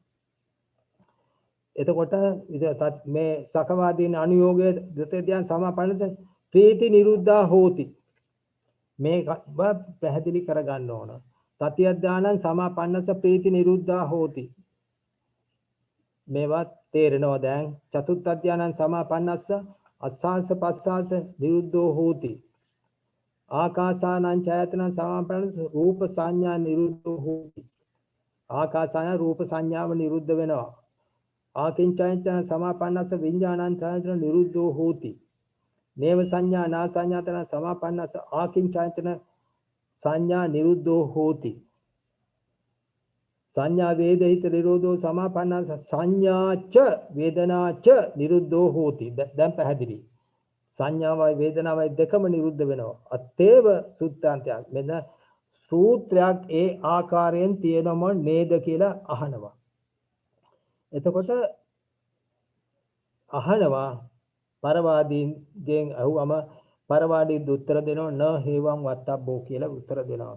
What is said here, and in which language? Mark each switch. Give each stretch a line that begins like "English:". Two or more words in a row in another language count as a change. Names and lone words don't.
Sinhala: එතකොට මේ සකවාදීන් අනුയോഗයේ
Pali: ද්විතිය ධානය සමාපන්නස ප්‍රීති නිරුද්ධා හෝති.
Sinhala: මේක පැහැදිලි කරගන්න ඕන.
Pali: තතිය ධානං සමාපන්නස ප්‍රීති නිරුද්ධා හෝති.
Sinhala: මේවත් තේරෙනවා දැන්.
Pali: චතුත්ථ ධානං සමාපන්නස්ස අස්සාස පස්සාස නිරුද්ධෝ හෝති. ආකාසානං ඡායතනං සමාපන්නස්ස රූප සංඥා නිරුද්ධෝ හෝති.
Sinhala: ආකාසාන රූප සංඥාව නිරුද්ධ වෙනවා.
Pali: ආකින්චයතන සමාපන්නස්ස විඥානං ඡායතන නිරුද්ධෝ හෝති. නේව සංඥා නා සංඥාතන සමාපන්නස ආකින්චයතන සංඥා නිරුද්ධෝ හෝති. සංඥා වේදිත නිරෝධෝ සමාපන්නස සංඥාච වේදනාච නිරුද්ධෝ හෝති.
Sinhala: දැන් පැහැදිලි. සංඥාවයි වේදනාවයි දෙකම නිරුද්ධ වෙනවා.
Pali: අත්තේව සුත්තාන්තයක්.
Sinhala: මෙන්න සූත්‍රයක් ඒ ආකාරයෙන් තියෙනම නේද කියලා අහනවා. එතකොට අහනවා පරවාදීන්ගෙන් අහුවම පරවාදී උත්තර දෙනවා
Pali: න හේවං වත්තබ්බෝ
Sinhala: කියලා උත්තර දෙනවා.